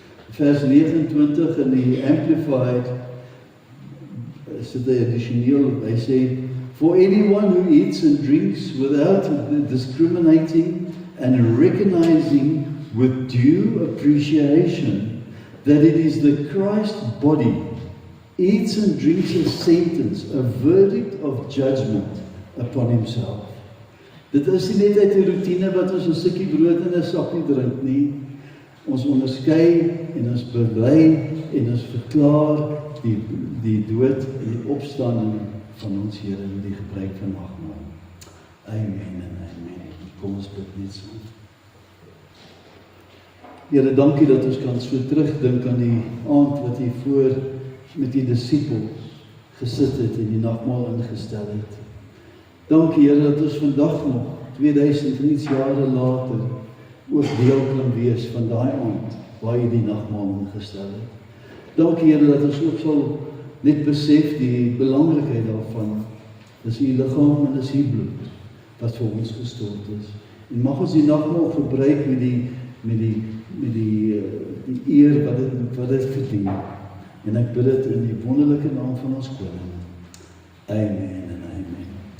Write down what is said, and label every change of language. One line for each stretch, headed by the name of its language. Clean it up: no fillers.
Afrikaans: Vers 29 in die Amplified, is dit addisioneel, hy sê,
English: for anyone who eats and drinks without discriminating and recognizing with due appreciation that it is the Christ body, eats and drinks a sentence, a verdict of judgment upon himself.
Afrikaans: Dit is nie net uit die routine wat ons 'n stukkie brood en 'n sappie drink nie. Ons onderskei en ons bely en ons verklaar die dood en die opstanding van ons Here in die gebruik van nagmaal. Amen en amen. Kom ons bid net so. Here, dankie dat ons kan so terugdink aan die aand wat U voor met die disippels gesit het en die nagmaal ingestel het. Dankie Here dat ons vandag nog 2000 jare later ook deel kan wees van daai aand waar U die nagmaal ingestel het. Dankie Here dat ons ook sal net besef die belangrikheid daarvan. Dis U liggaam en dis U bloed wat vir ons gestort is. En mag ons die nagmaal gebruik met die eer wat dit verdien. En ek bid dit in die wonderlike naam van ons koning. Amen en amen.